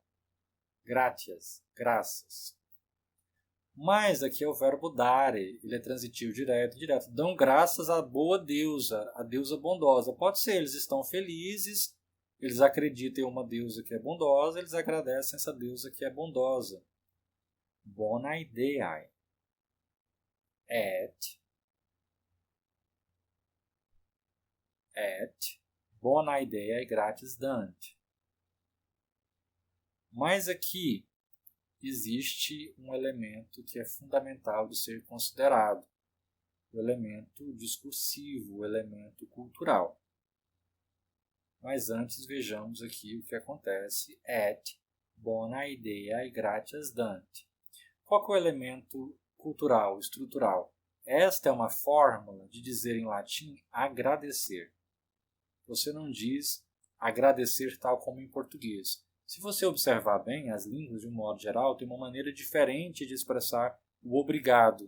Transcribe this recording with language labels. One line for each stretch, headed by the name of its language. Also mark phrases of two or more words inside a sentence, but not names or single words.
Portuguese: Gratias, graças. Mas aqui é o verbo dare, ele é transitivo direto. Dão graças à boa deusa, a deusa bondosa. Pode ser, eles estão felizes, eles acreditam em uma deusa que é bondosa, eles agradecem essa deusa que é bondosa.
Latin: Bona ideae. Et bona ideae gratias dant.
Portuguese: Mas aqui existe um elemento que é fundamental de ser considerado. O elemento discursivo, o elemento cultural. Mas antes vejamos aqui o que acontece.
Latin: Et bona ideae gratias dant.
Portuguese: Qual que é o elemento cultural, estrutural? Esta é uma fórmula de dizer em latim agradecer. Você não diz agradecer tal como em português. Se você observar bem, as línguas, de um modo geral, têm uma maneira diferente de expressar o obrigado.